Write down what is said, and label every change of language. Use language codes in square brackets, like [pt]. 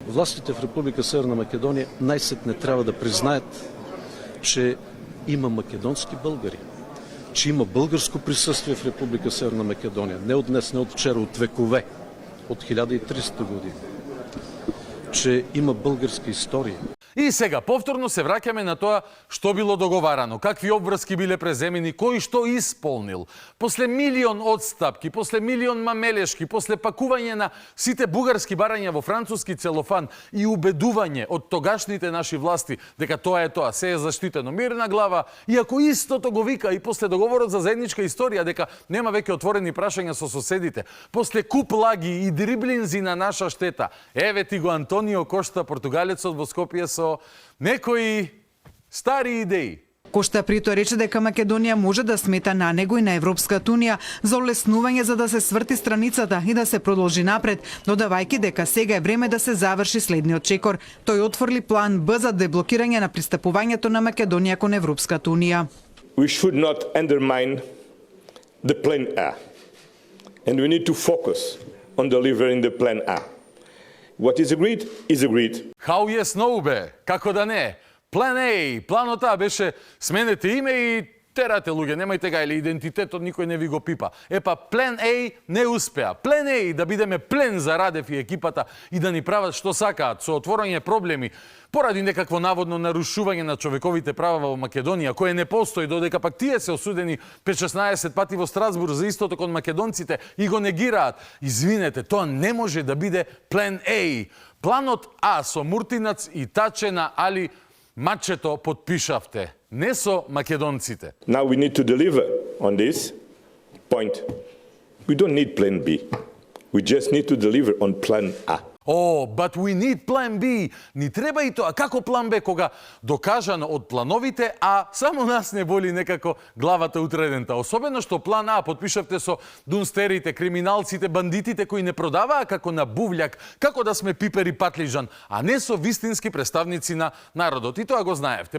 [bg] Властите в Република Северна Македония най-сетне трябва да признаят, че има македонски българи, че има българско присъствие в Република Северна Македония. Не от днес, не от вчера, от векове, от 1300 години. Че има българска история. [mk] И сега повторно се враќаме на тоа што било договарано, какви обврски биле преземени, кој што исполнил. После милион одстапки, после милион мамелешки, после пакување на сите бугарски барања во француски целофан и убедување од тогашните наши власти дека тоа е тоа, се е заштитено, мирна глава, иако истото го вика и после договорот за заедничка историја дека нема веќе отворени прашања со соседите, после куп лаги и дриблинзи на наша штета. Еве ти го Антонио Кошта, португалецот во Скопје со некои стари идеи. Кошта прито рече дека Македонија може да смета на него и на Европската унија за олеснување за да се сврти страницата и да се продолжи напред, додавајќи дека сега е време да се заврши следниот чекор. Тој отворли план Б за деблокирање на пристапувањето на Македонија кон Европската унија. [en] We should not undermine the plan A. And we need to focus on delivering the plan A. What is agreed is agreed. How yes no [mk] бе, како да не. План A. Планот А беше сменете име и терате луѓе, немајте га, или идентитетот никој не ви го пипа. Епа, план A не успеа. План A да бидеме плен за Радев и екипата и да ни прават што сакаат, со отворање проблеми, поради некакво наводно нарушување на човековите права во Македонија, кое не постои, додека пак тие се осудени 5-16 пати во Страсбург за истото кон македонците и го негираат. Извинете, тоа не може да биде план A. Планот А со Муртинац и Таче на Али Мачето подпишавте, не со македонците. [en] Now we need to deliver on this point. We don't need plan B. We just need to deliver on plan A. Oh, but we need plan B. [mk] Ни треба и тоа. Како план Б кога докажано од плановите, а само нас не боли некако главата утредента. Особено што план А подпишавте со дунстерите, криминалците, бандитите кои не продаваа како на бувљак, како да сме пипер и патлижан, а не со вистински представници на народот. И тоа го знаевте.